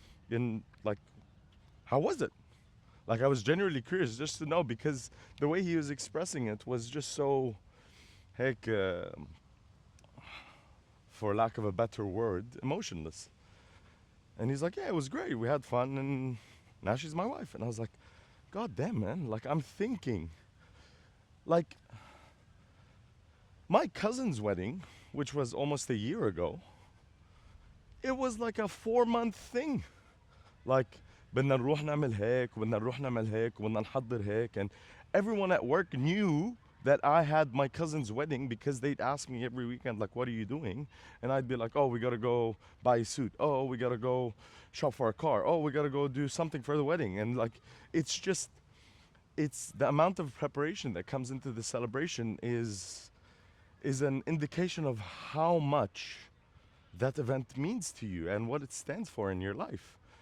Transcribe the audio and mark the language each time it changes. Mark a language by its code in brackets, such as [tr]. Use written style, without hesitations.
[en] And like, how was it? Like, I was genuinely curious just to know because the way he was expressing it was just so, heck, for lack of a better word, emotionless. And he's like, yeah, it was great. We had fun, and now she's my wife. And I was like, God damn, man. Like, I'm thinking, like, my cousin's wedding, which was almost a year ago, it was like a 4 month thing. [ar] Like, بدنا نروح نعمل هيك وبدنا نروح نعمل هيك وبدنا نحضر هيك. [en] And everyone at work knew that I had my cousin's wedding because they'd ask me every weekend, like, what are you doing? And I'd be like, oh, we gotta go buy a suit. Oh, we gotta go shop for a car. Oh, we gotta go do something for the wedding. And like, it's just, it's the amount of preparation that comes into the celebration is an indication of how much that event means to you and what it stands for in your life.